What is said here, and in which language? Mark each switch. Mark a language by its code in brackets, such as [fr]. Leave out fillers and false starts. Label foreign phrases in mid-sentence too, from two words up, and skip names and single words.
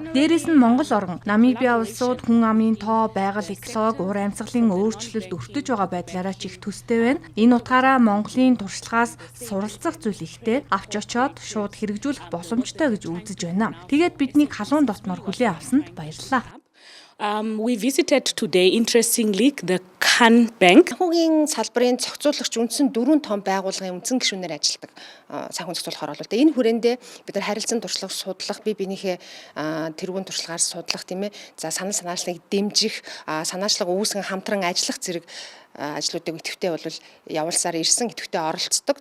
[mn] Дээрээс нь Монгол орн, Намибия улсууд хүн амын тоо, байгаль, экологи, уур амьсгалын өөрчлөлт өртөж байгаа байдлаараа ч их төстэй байна. Энэ утгаараа Монголын туршлагаас суралцах зүйл ихтэй, авч очоод шууд хэрэгжүүлэх боломжтой гэж үзэж байна. Тэгээд биднийг халуун дотноор хүлээн авсанд баярлалаа. [en] We visited today, interestingly, the Kan Bank. [mn] Санхүүгийн салбарын зохицуулагч үндсэн 4 том байгууллагын үндсэн гишүүнээр ажилладаг санхүүгийн зохицуулахаар бол энэ хүрээндээ бид нар харилцан туршлага судлах, биенийхээ тэргуун туршлагаар судлах тийм ээ. За санал санаачлагыг дэмжих, санаачлага үүсгэн хамтран ажиллах зэрэг ажлуудыг идэвхтэй бол явуулсаар ирсэн, идэвхтэй оролцдог.